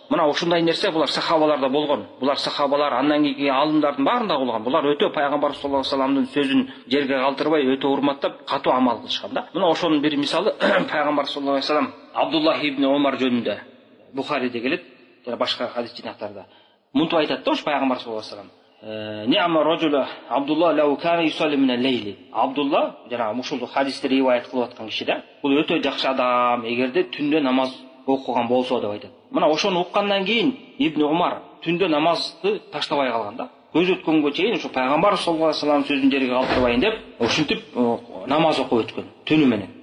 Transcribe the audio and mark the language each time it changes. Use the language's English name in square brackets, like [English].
[Kyrgyz] Мына ушундай нерсе булар сахабаларда болгон. Булар сахабалар андан кийинки алымдардын баарында болгон. Булар өтө пайгамбар саллаллаху алейхи вассаламдын сөзүн жерге калтырбай өтө урматтап, катуу амал кылышкан да. Мына ошонун бир мисалы пайгамбар саллаллаху алейхи вассалам Абдуллах ибн Умар жөнүндө Бухариде келет, жана башка хадис жинактарда. Мынтип айтат да ош пайгамбар саллаллаху алейхи вассалам: [Arabic] "Ни'ма раджула Абдулла лау кана юсалли мин ал-лейли." [Kyrgyz] Абдулла, жана ушул хадисти риваят кылып аткан киши да. Бул өтө жакшы адам, эгерде түндө намаз окуган болсо деп айтат. Мына ошону уккандан кийин Ибн Умар түндө намазды таштабай калган да. Көз өткөнгө чейин ушу пайгамбар саллаллаху алейхи вассалам сөзүн жерге калтырбайын деп ушинтип намаз окуп өткөн түнү менен.